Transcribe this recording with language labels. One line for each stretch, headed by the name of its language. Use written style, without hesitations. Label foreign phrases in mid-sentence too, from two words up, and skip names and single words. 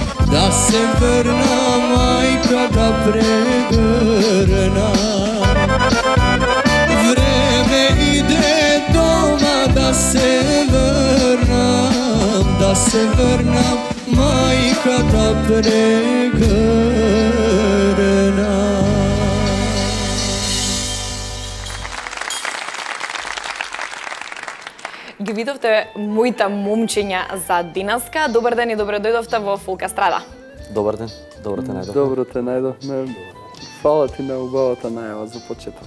Macedonian: da se vrna majka da pregrna. Vreme ide doma da se vrnam, majka da pregrna. Ги видовте моите момчиња за денеска. Добар ден и добре дојдовте во Фолк Естрада. Добар ден, добро те најдовме. Добро те најдовме. Фала ти на убавата најава за почеток.